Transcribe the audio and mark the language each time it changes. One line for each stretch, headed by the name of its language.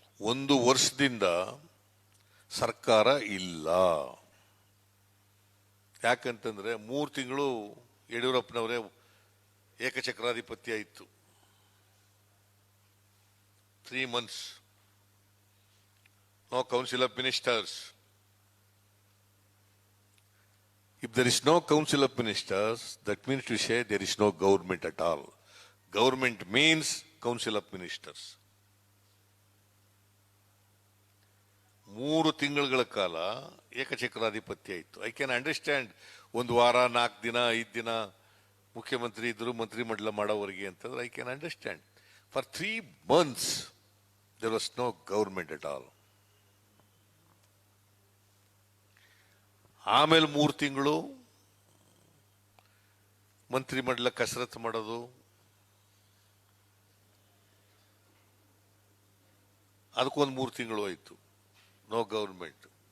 Kannada: ಒಂದು ವರ್ಷದಿಂದ ಸರ್ಕಾರ ಇಲ್ಲ. ಯಾಕಂತಂದ್ರೆ 3 ತಿಂಗಳು ಯಡಿಯೂರಪ್ಪನವರೇ ಏಕಚಕ್ರಾಧಿಪತ್ಯ ಇತ್ತು.
English: 3 months, no council of ministers. If there is no council of ministers, that means to say there is no government at all. Government means council of ministers.
Kannada: 3 ತಿಂಗಳ ಕಾಲ ಏಕಚಕ್ರಾಧಿಪತ್ಯ ಇತ್ತು.
English: I can understand,
Kannada: 1 ವಾರ 4 ದಿನ 5 ದಿನ ಮುಖ್ಯಮಂತ್ರಿ ಇದ್ರು, ಮಂತ್ರಿ ಮಂಡಲ ಮಾಡೋವರೆಗೆ ಅಂತಂದ್ರೆ I can understand.
English: For 3 months there was no government at all.
Kannada: ಆಮೇಲೆ 3 ತಿಂಗಳು ಮಂತ್ರಿ ಮಂಡಲ ಕಸರತ್ತು ಮಾಡೋದು, ಅದಕ್ಕೊಂದು 3 ತಿಂಗಳು ಆಯಿತು,
English: No government.